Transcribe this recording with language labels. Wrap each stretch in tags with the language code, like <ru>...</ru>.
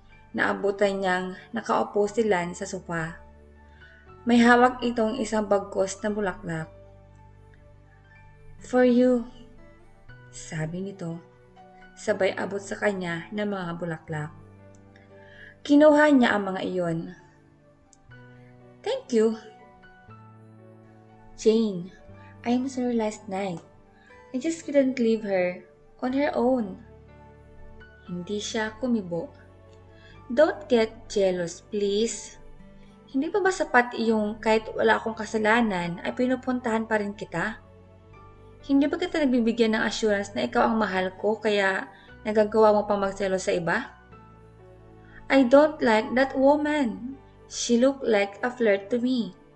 <tl>Naabutan niyang nakaupo si Lance sa sofa. May hawak itong isang bagkos na bulaklak.</tl> <en>For you,</en> <tl>sabi nito, sabay abot sa kanya ng mga bulaklak. Kinuha niya ang mga iyon.</tl> <en>Thank you. Jane, I am sorry last night. I just couldn't leave her on her own.</en> <tl>Hindi siya kumibo.</tl> <en>Don't get jealous, please.</en> <tl>Hindi pa ba sapat yung kahit wala akong kasalanan ay pinupuntahan pa rin kita? Hindi ba kita nabibigyan ng assurance na ikaw ang mahal ko kaya nagagawa mo pang magselos sa iba?</tl> <en>I don't like that woman. She looked like a flirt to me.</en>